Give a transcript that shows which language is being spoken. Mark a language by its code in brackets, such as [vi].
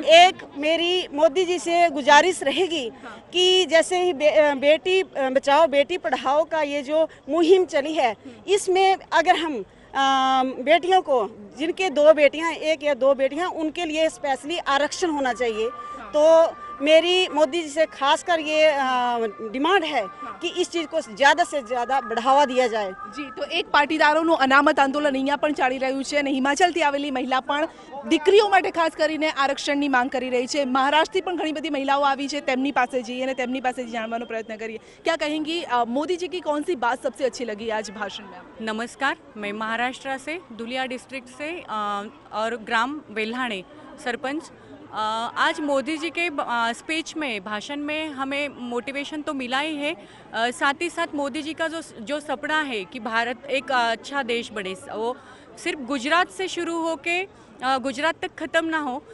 [hi] एक मेरी मोदी जी से गुजारिश रहेगी कि जैसे ही बेटी बचाओ बेटी पढ़ाओ का ये जो मुहिम चली है, इसमें अगर हम बेटियों को, जिनके 2 बेटियां, 1 या 2 बेटियां, उनके लिए स्पेशली आरक्षण होना चाहिए। तो मेरी मोदी जी से खासकर ये डिमांड है कि इस चीज़ को ज़्यादा से ज़्यादा बढ़ावा दिया जाए। जी, तो एक [gu] પાટીદારોનું અનામત આંદોલન અહીંયા પણ ચાલી રહ્યું છે અને હિમાચલથી આવેલી મહિલા પણ દીકરીઓ માટે ખાસ કરીને આરક્ષણની માંગ કરી રહી છે। મહારાષ્ટ્રથી પણ ઘણી બધી મહિલાઓ આવી છે, તેમની પાસે જઈએ અને તેમની પાસે જાણવાનો પ્રયત્ન કરીએ। [hi] क्या कहेंगी, मोदी जी की कौन सी बात सबसे अच्छी लगी आज भाषण में? नमस्कार, मैं महाराष्ट्र से दुलिया डिस्ट्रिक्ट से और ग्राम वेल्हाणे सरपंच। आज मोदी जी के स्पीच में, भाषण में हमें मोटिवेशन तो मिला ही है, साथ ही साथ मोदी जी का जो सपना है कि भारत एक अच्छा देश बने, वो सिर्फ गुजरात से शुरू होके गुजरात तक ख़त्म ना हो।